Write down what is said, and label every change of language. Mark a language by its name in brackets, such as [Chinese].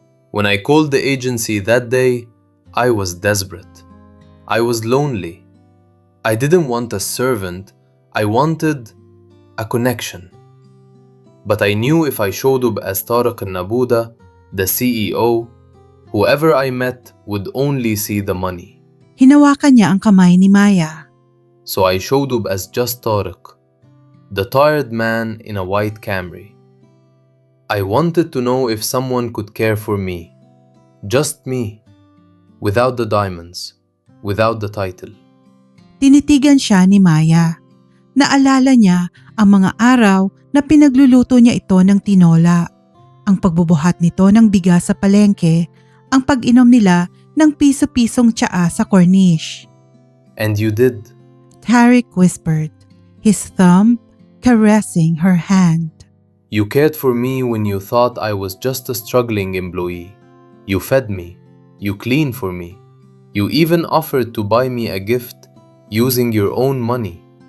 [English] When I called the agency that day, I was desperate. I was lonely. I didn't want a servant. I wanted a connection. But I knew if I showed up as Tariq al-Nabuda, the CEO, whoever I met would only see the money. [Filipino] Hinawakan niya ang kamay ni Maya. [English] So I showed up as just Tariq, the tired man in a white Camry. I wanted to know if someone could care for me, just me, without the diamonds, without the title. [Filipino] Tinitigan siya ni Maya. Naalala niya ang mga araw na pinagluluto niya ito ng tinola, ang pagbubuhat nito ng bigas sa palengke, ang pag-inom nila ng piso-pisong tsaa sa Corniche. [English] And you did. Tarek whispered, his thumb caressing her hand. You cared for me when you thought I was just a struggling employee. You fed me. You cleaned for me. You even offered to buy me a gift using your own money.